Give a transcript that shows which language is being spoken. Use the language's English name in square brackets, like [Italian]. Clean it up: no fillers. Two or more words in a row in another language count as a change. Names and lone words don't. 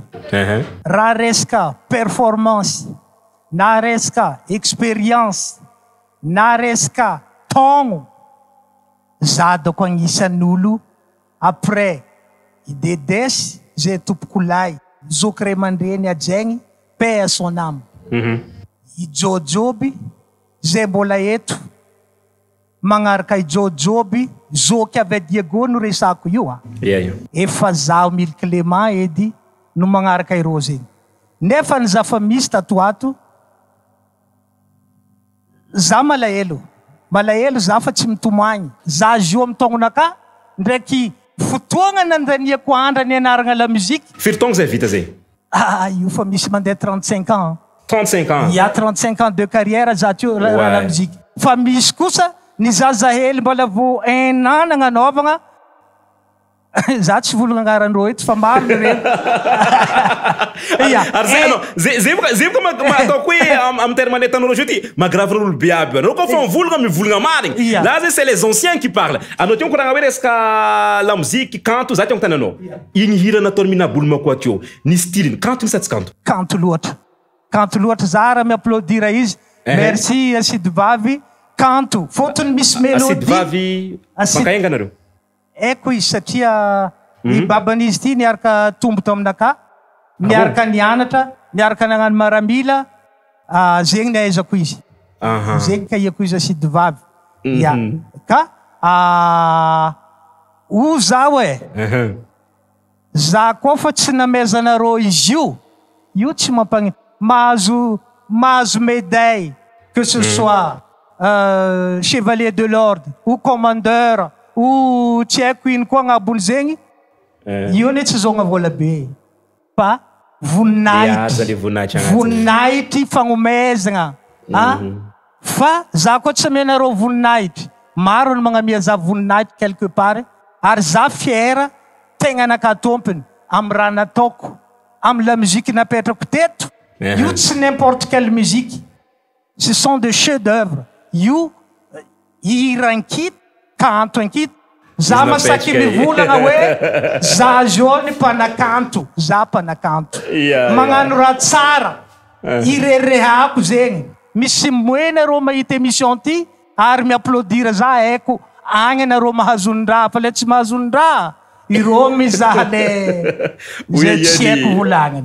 [Malagasy] Raha resaka performance na resaka expérience na resaka taogno za dako agnisan'olo après idedesy zay tompoko lay Zoky Ray Aman-dreny ajaigny [French] paix à son âme. [Malagasy] Ijojoby zay mbola eto magnaraka ijojoby zoky avy Diego no resako io efa zaho Mille Clément edy no magnaraka ireo zegny. Nefa ny za fa misy tato ato za malahelo za fa tsy mitomagny za zio amin'ny taognonaka ndraiky fotoagna nandaniako andra ny anaragna [French] la musique. [Malagasy] Firy taogno zay vita zay? Io fa misy mandeha 35 ans. 35 ans? [French] Il y a 35 ans de carrière [Malagasy] za tio [French] la musique. [Malagasy] Fa misy kosa ny zaza hely mbola vo 1 an nagnanaovagna za tsy volagna agnaran'reo eto fa maro regny. Ary zay boka ataoko hoe am terme netanao ty magravy olo be aby anao koa fa mivolagna mivolagna marigny là zay [French] c'est les anciens qui parlent [Malagasy] anao ty koragna hoe resaka [French] la musique [Malagasy] kanto za ty tany anao igny hira nataony minabolo makoa teo ny style kanto ny satsy kanto loatra za raha miapplaudira izy merci Asid Vavy kanto fotony misy mélodie Asid Vavy makaenga nareo eko izy satria i baban'izy ty niaraka tombo to aminaka niaraka nianatra niaraka nagnano maramila zegny niaizako izy zegny kaiako izy Asid Vavy ka o zaho za koa fa tsy namezanareo izy io tsy mampagny mahazo médaille [French] que ce soit chevalier de l'ordre ou commandeur ou [Malagasy] tsy haiko ino koa agnabony zegny io ne tsy zogna vola be fa voninahitry fagnomezagna fa za koa tsy amenareo voninahitry maro ny magnamia za voninahitry [French] quelque part [Malagasy] ary za fiera tegna naka tompony amy raha nataoko amy [French] la musique [Malagasy] napetrako teto io tsy [French] n'importe quelle musique ce sont des chefs d'œuvre [Malagasy] io hira ankity kanto ankity za masaky mivolagna hoe za jony mpanakanto za mpanakanto magnano raha tsara irerehako zegny misy moena rô mahita émission ty ary miapplaudira za haiko agny anareo mahazondraha fa le tsy mahazondraha irô mizaha le tsy haiko volagnany